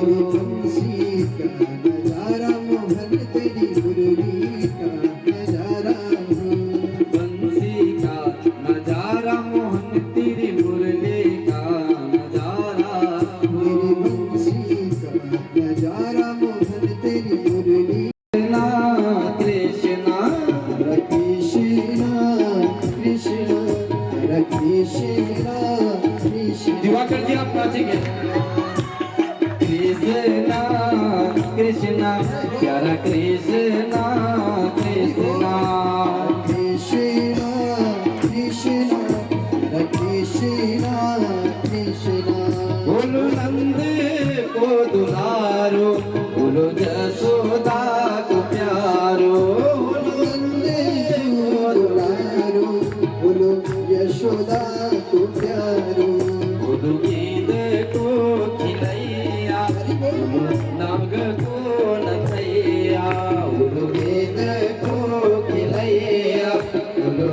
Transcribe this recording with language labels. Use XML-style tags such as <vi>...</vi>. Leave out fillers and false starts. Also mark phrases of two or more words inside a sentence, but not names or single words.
<hi>बंसी का नजारा मोहन, तेरी मुरली का नजारा हो, बंसी का नजारा मोहन, तेरी मुरली का नजारा हो। बंसी का नजारा मोहन, तेरी मुरली। कृष्णा कृष्णा कृष्णा कृष्णा कृष्णा, दिवाकर जी आप नाचेंगे। कृष्णा कृष्णा प्यारा कृष्णा कृष्णा, कृष्णा कृष्णा कृष्णा कृष्णा,</hi> <bra>बोलो नंद को दुलारो, बोलो जसोदा को प्यारो, बोलो नंदे को दुलारो, बोलो यशोदा को प्यारो, बोलो गेंद को खिलैया, बोलो नाग को नथैया, बोलो गेंद को खिलैया, बोलो</bra>